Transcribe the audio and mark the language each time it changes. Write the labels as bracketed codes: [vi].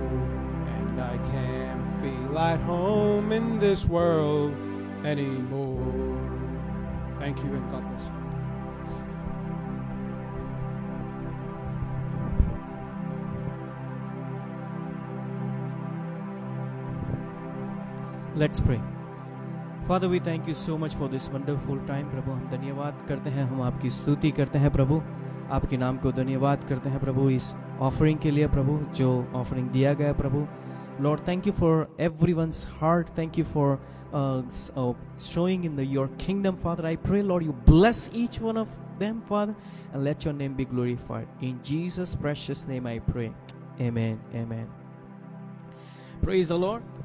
[en] And I can't feel at home in this world anymore. Thank you, and God bless you. Let's pray. Father, we thank you so much for this wonderful time. [hi] प्रभु, हम धन्यवाद करते हैं, हम आपकी स्तुति करते हैं प्रभु, आपके नाम को धन्यवाद करते हैं प्रभु इस ऑफरिंग के लिए प्रभु, जो ऑफरिंग दिया गया प्रभु. [en] Lord, thank you for everyone's heart. Thank you for showing in your kingdom, Father. I pray, Lord, you bless each one of them, Father, and let your name be glorified. In Jesus' precious name I pray. Amen. Amen. Praise the Lord.